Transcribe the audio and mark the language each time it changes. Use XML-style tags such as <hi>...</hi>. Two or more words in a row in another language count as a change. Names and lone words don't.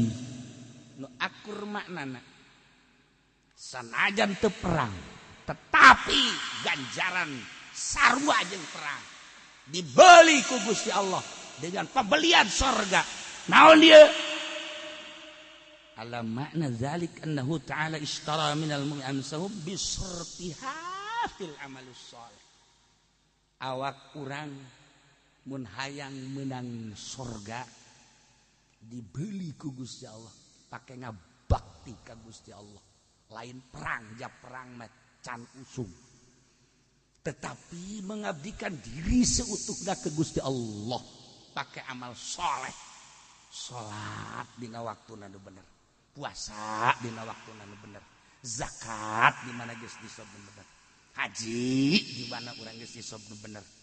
<su>Nu akur maknana sanajan teu perang tetapi ganjaran sarua jeung perang dibeli ku Gusti Allah</su> <id>dengan pembelian surga.</id> <su>Naon dia?</su> <ar>على معنى ذلك أنه تعالى اشترى من المؤمنين أنفسهم بصرفها في العمل الصالح.</ar> <su>Awak urang mun hayang menang surga dibeli ku Gusti Allah pake ngabakti ka Gusti Allah lain perang ja perang macan usung tetapi</su> <id>mengabdikan diri seutuhna ke</id> <su>Gusti Allah</su> <id>pakai amal soleh</id> <su>salat dina waktuna nu bener puasa dina waktuna nu bener zakat di mana geus disob nu bener haji di mana urang geus disob nu bener</su>